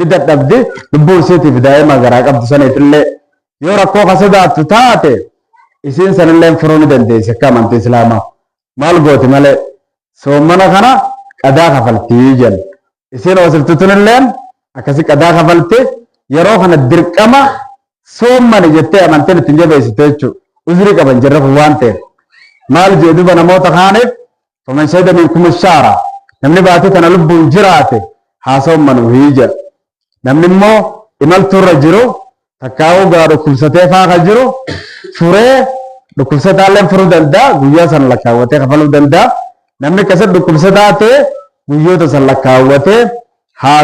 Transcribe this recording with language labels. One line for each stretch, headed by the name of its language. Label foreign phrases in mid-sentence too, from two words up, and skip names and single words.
Oromo: dadhabdi lubbuu isiitiif daa'ima garaa qabdu saniifillee yoo rakkoo kasadaattu taate isiin sanillee furuu ni dandeessi akka amantii islaamaa maal gooti malee soommana kana qadaa kafaltii jenna isiin hoosiftutunilleen akkasi qadaa kafalti yeroo kana dirqama soommani jettee amantiin ittiin jabeessite jechuudha. Uzri qaban jirra waan ta'eef maal jedhuba namoota kaaniif faman
Arabic: شهد منكم الشهر
Oromo: namni baatee tana lubbuun jiraate haa soommanu hiija namni immoo imaltuurra jiru takkaa'uu gaa dhukkubsatee faaqa jiru furee dhukkubsataallee furuu danda'a guyyaa san lakkaawwatee kafaluu danda'a namni akkasii dhukkubsataa ta'e guyyoota san lakkaawwatee haa